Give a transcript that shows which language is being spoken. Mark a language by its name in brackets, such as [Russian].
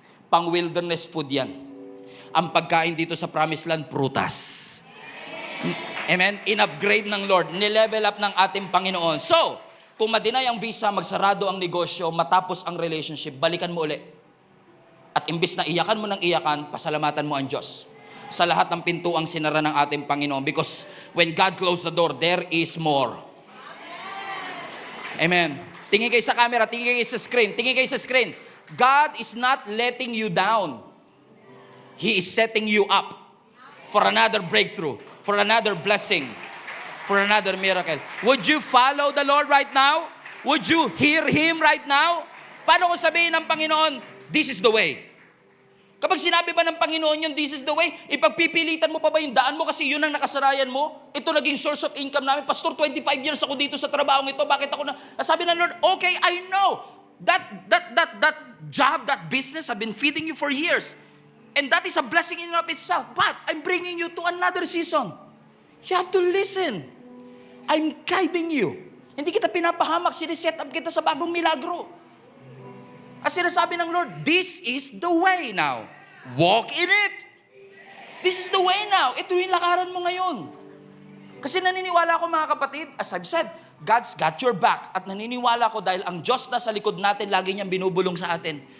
[Filipino] Pang wilderness food yan. Ang pagkain dito sa Promised Land, prutas. Amen? In-upgrade ng Lord, nilevel up ng ating Panginoon. So, kung madinay ang visa, magsarado ang negosyo, matapos ang relationship, balikan mo uli. At imbis na iyakan mo ng iyakan, pasalamatan mo ang Diyos. Sa lahat ng pintuang sinara ng ating Panginoon. [English] Because when God closed the door, there is more. Amen. [Filipino] Tingin kayo sa camera, tingin kayo sa screen, tingin kayo sa screen. [English] God is not letting you down. He is setting you up for another breakthrough, for another blessing, for another miracle. Would you follow the Lord right now? Would you hear Him right now? [Filipino] Paano kung sabihin ng Panginoon, [English] this is the way? [Filipino] Kapag sinabi ba ng Panginoon yun, this is the way, ipagpipilitan mo pa ba yung daan mo kasi yun ang nakasarayan mo? Ito naging source of income namin. Pastor, 25 years ako dito sa trabahong ito. Bakit ako na... Sabi ng Lord, [English] okay, I know. That job, that business, I've been feeding you for years. And that is a blessing in and of itself. But I'm bringing you to another season. You have to listen. I'm guiding you. [Filipino] Hindi kita pinapahamak, siniset up kita sa bagong milagro. As sinasabi ng [English] Lord, this is the way now. Walk in it. This is the way now. [Filipino] Ito yung lakaran mo ngayon. Kasi naniniwala ko mga kapatid, [English] as I've said, God's got your back. [Filipino] At naniniwala ko dahil ang Diyos na sa likod natin, lagi niyang binubulong sa atin.